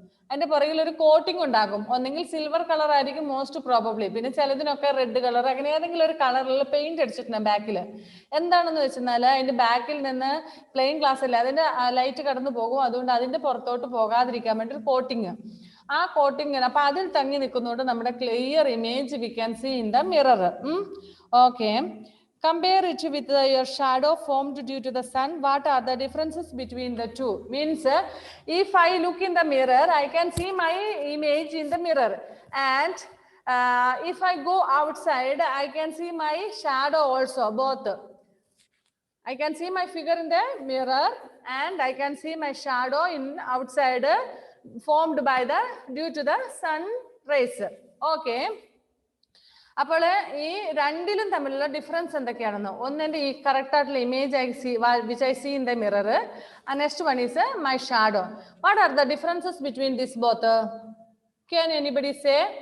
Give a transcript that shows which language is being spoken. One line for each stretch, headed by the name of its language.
Malayalam: അതിന്റെ പുറകിൽ ഒരു കോട്ടിംഗ് ഉണ്ടാകും. ഒന്നെങ്കിൽ സിൽവർ കളർ ആയിരിക്കും മോസ്റ്റ് പ്രോബബ്ലി, പിന്നെ ചിലതിനൊക്കെ റെഡ് കളർ, അങ്ങനെ ഏതെങ്കിലും ഒരു കളറിൽ പെയിന്റ് അടിച്ചിട്ടുണ്ട് ബാക്കിൽ. എന്താണെന്ന് വെച്ചാൽ അതിന്റെ ബാക്കിൽ നിന്ന് പ്ലെയിൻ ഗ്ലാസ് അല്ല, അതിന്റെ ലൈറ്റ് കടന്നു പോകും. അതുകൊണ്ട് അതിന്റെ പുറത്തോട്ട് പോകാതിരിക്കാൻ വേണ്ടി ഒരു കോട്ടിങ്, ആ കോട്ടിങ് അപ്പൊ അതിൽ തങ്ങി നിൽക്കുന്നതുകൊണ്ട് നമ്മുടെ clear image
English: We can see in the mirror. Okay, compare it with your shadow formed due to the sun. What are the differences between the two? Means if I look in the mirror, I can see my image in the mirror, and if I go outside, I can see my shadow also, both. I can see my figure in the mirror and I can see my shadow in outside formed by the due to the sun rays.
Malayalam: Okay, അപ്പോൾ ഈ രണ്ടിലും തമ്മിലുള്ള difference എന്തൊക്കെയാണെന്ന്, ഒന്നെന്റെ ഈ correct ആയിട്ടുള്ള image
English: Which I see in the mirror, next one is my shadow. What are the differences between this both? Can anybody say?